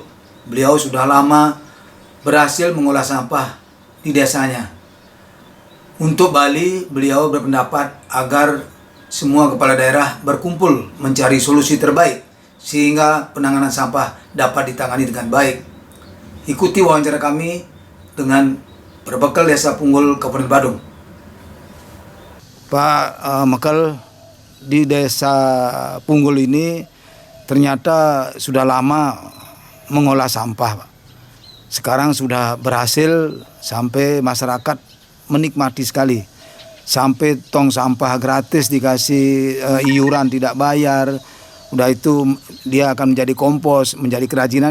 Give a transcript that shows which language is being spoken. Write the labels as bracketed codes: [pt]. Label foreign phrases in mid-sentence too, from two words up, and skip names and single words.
[id] Beliau sudah lama berhasil mengolah sampah di desanya. Untuk Bali, beliau berpendapat agar semua kepala daerah berkumpul mencari solusi terbaik sehingga penanganan sampah dapat ditangani dengan baik. Ikuti wawancara kami dengan Perbekel Desa Punggul, Kabupaten Badung. Pak Mekel, di Desa Punggul ini ternyata sudah lama mengolah sampah, Pak. Sekarang sudah berhasil sampai masyarakat menikmati sekali. Sampai tong sampah gratis dikasih iuran tidak bayar. Udah itu dia akan menjadi kompos, menjadi kerajinan.